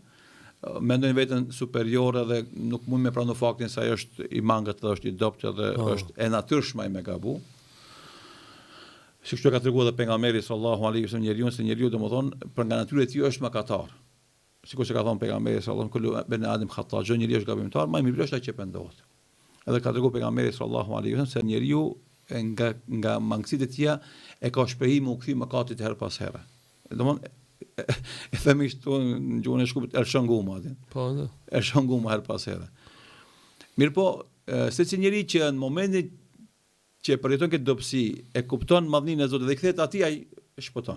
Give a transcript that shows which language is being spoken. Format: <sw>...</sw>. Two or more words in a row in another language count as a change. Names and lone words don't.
<sq>Mendojnë veten superiore dhe nuk mund me pranu faktin se ai është i mangët dhe është i dobët dhe është e natyrshme me gabu. Sikur ka treguar edhe pejgamberi</sq> <ar>صلى الله عليه وسلم</ar> <sq>se njeriu domethënë për nga natyra e tij është mëkatar. Sikur se ka thënë pejgamberi</sq> <ar>صلى الله عليه وسلم كل بني آدم خطاء,</ar> <sq>çdo njeriu është gabimtar, më mirë është ai që pendohet. Edhe ka treguar pejgamberi</sq> <ar>صلى الله عليه وسلم</ar> <sq>se njeriu nga mangësitë e tija e ka shprehim u kthy mëkatit her pas here. Domthon e themi këtu në gjuhën e shkupit elshanguma atë. Po, da. Elshanguma her pas here. Mirë po, secili njeri që në momentin që e përjeton këtë dobësi, e kupton madhninë e Zotit dhe i kthehet atij, ai shpëton.</sq>